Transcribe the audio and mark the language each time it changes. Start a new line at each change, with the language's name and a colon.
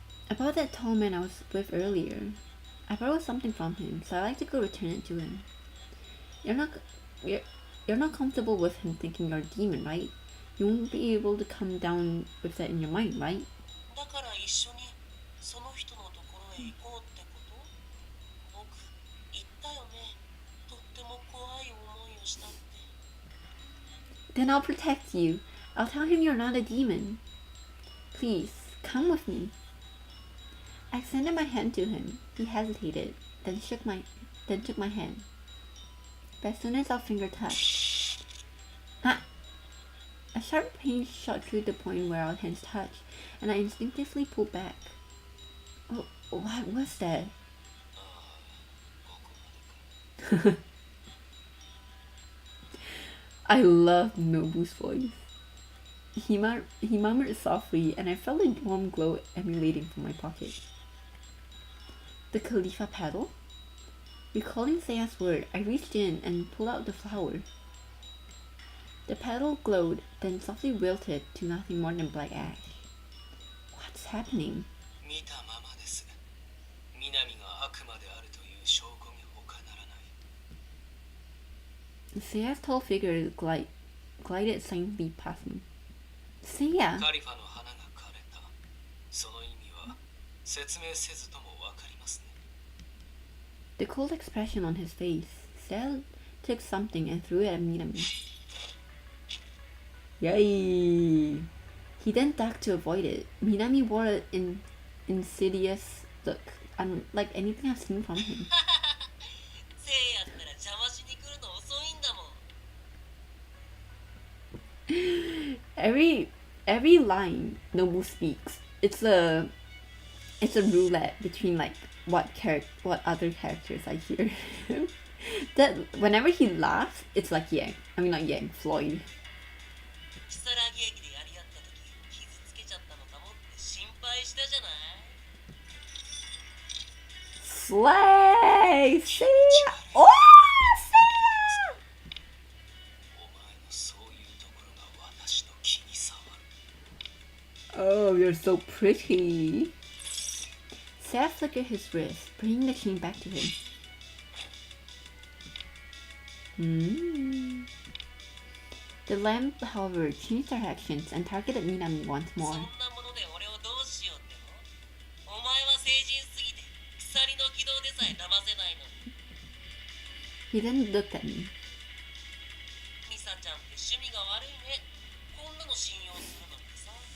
English: About that tall man I was with earlier. I borrowed something from him, so I'd like to go return it to him. You're not comfortable with him thinking you're a demon, right? You won't be able to come down with that in your mind, right?
Japanese: だから一緒にその人のところへ行こうってこと僕言ったよねとっても怖い思いをしたって
English: Then I'll protect you. I'll tell him you're not a demon. Please, come with me. I extended my hand to him. He hesitated, then took my hand. But as soon as our finger touched, a sharp pain shot through the point where our hands touched, and I instinctively pulled back. Oh, what was that? I loved Nobu's voice. He murmured softly, and I felt a warm glow emanating from my pocket. The Khalifa petal? Recalling Seiya's word, I reached in and pulled out the flower. The petal glowed, then softly wilted to nothing more than black ash. What's happening?
Japanese: 見たままです南が悪魔であるという証拠に他ならない
English: Seiya's tall figure glided silently past me. Seiya!
Japanese: カリファの花が枯れたその意味は説明せずともわかりますね
English: The cold expression on his face. Seiya took something and threw it at Minami. Yay! He then ducked to avoid it. Minami wore an insidious look, unlike anything I've seen from him.
Japanese: せいやったら邪魔しに来るの遅いんだもん
English: Every line Nobu speaks, it's a roulette between like what other characters I hear. That whenever he laughs, it's like Yang. I mean not Yang, Floyd.
Japanese: 木更木駅でやり合った時傷つけちゃったのかもって心配したじゃない
English: Slay! Seiya! Oh! Seiya!
Japanese: お前のそういうところが私の気に障る
English: Oh, you're so pretty. Seiya flickered his wrist, bringing the chain back to him. Mm. The lamp, however, changed directions and targeted Minami once
Japanese: そん
English: more.
Japanese: なもので俺をどうしようっての？お前は成人すぎて鎖の軌道でさえ騙せないのに。
English: He then looked at me.
Japanese: ミサちゃんって趣味が悪いね。こんなの信用するのってさ。